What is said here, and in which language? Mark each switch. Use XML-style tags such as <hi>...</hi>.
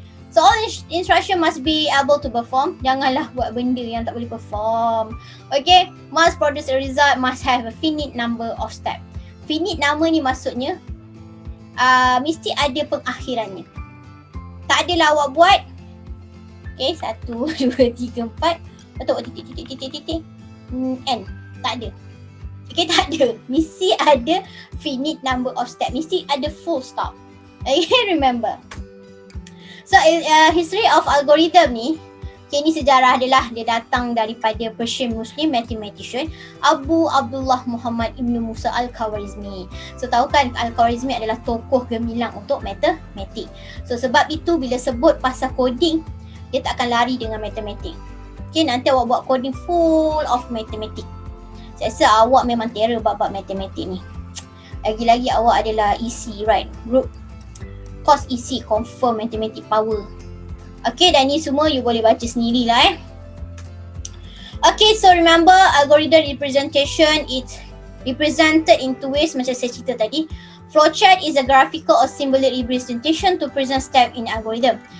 <en>So all instruction must be able to perform.</en> <ms>Janganlah buat benda yang tak boleh perform.</ms> <en>Okay? Must produce a result, must have a finite number of step. Finite number</en> <ms>ni maksudnya mesti ada pengakhirannya. Tak adalah awak buat okay, 1, 2, 3, 4 atau titik n. Tak ada. Okay, tak ada. Mesti ada</ms> <en>finite number of step. Mesti ada full stop. Okay, remember. So, history of algorithm</en> <ms>ni, okay, ni sejarah adalah dia datang daripada</ms> <en>Persian Muslim mathematician</en> <ms>Abu Abdullah Muhammad Ibn Musa Al-Khwarizmi. So, tahu kan Al-Khwarizmi adalah tokoh gemilang untuk matematik. So, sebab itu bila sebut pasal coding, dia tak akan lari dengan matematik. Okay, nanti awak buat coding full of matematik. Saya rasa awak memang terror bab-bab matematik ni. Lagi-lagi awak adalah EC, right?</ms> <en>Group course EC, confirm mathematic power. Okay,</en> <ms>dan ni semua you boleh baca sendirilah</ms> <en>Okay, so remember algorithm representation is represented in two ways</en> <ms>macam saya cerita tadi.</ms> <en>Flowchart is a graphical or symbolic representation to present step in algorithm.</en>